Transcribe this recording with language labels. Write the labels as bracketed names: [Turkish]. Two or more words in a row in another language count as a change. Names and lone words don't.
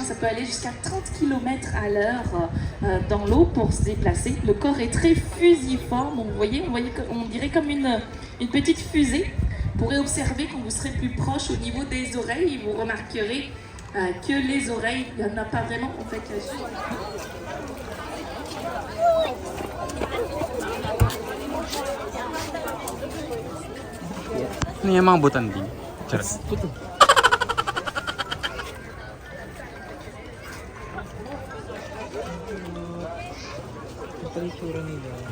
[French] Ça peut aller jusqu'à 30 km à l'heure dans l'eau pour se déplacer. Le corps est très fusiforme. Donc, vous voyez, on dirait comme une petite fusée. Vous pourrez observer quand vous serez plus proche au niveau des oreilles. Vous remarquerez que les oreilles, il n'y en a pas vraiment en fait. [Filipino] Ano yung mga butanding? Charot. Ito. Ito yung tsura nila.